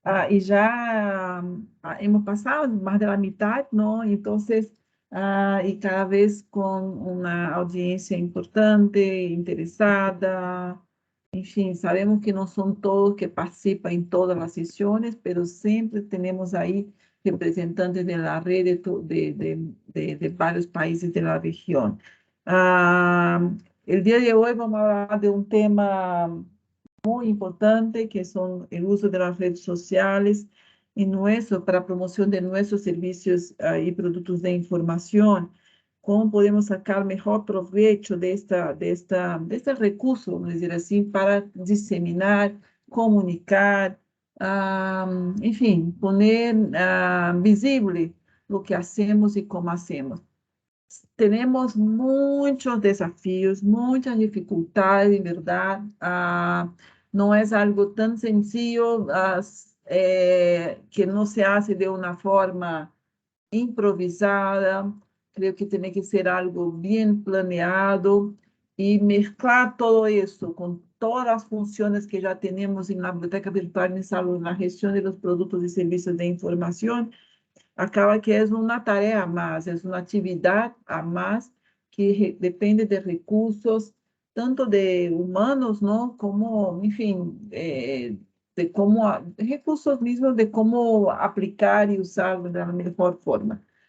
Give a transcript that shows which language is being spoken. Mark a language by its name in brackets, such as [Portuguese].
[Spanish] Y ya hemos pasado más de la mitad, ¿no? Entonces, y cada vez con una audiencia importante, interesada. [Portuguese] Enfim, sabemos que não são todos que participam em todas as sessões, mas sempre temos aí representantes da rede de vários países da região. O dia de hoje vamos falar de um tema [Spanish] muy importante, que son el uso de las redes sociales para promoción de nuestros servicios y productos de información. Cómo podemos sacar mejor provecho de este recurso, vamos a decir así, para diseminar, comunicar, en fin, poner visible lo que hacemos y cómo hacemos. Tenemos muchos desafíos, muchas dificultades, en verdad. No es algo tan sencillo que no se hace de una forma improvisada. Creo que tiene que ser algo bien planeado y mezclar todo eso con todas las funciones que ya tenemos en la Biblioteca Virtual en Salud, en la gestión de los productos y servicios de información. [Portuguese] Acaba que é uma tarefa a mais, é uma atividade a mais que depende de recursos, tanto de humanos, não, como, enfim, de como recursos mesmo de como aplicar e usar da melhor forma.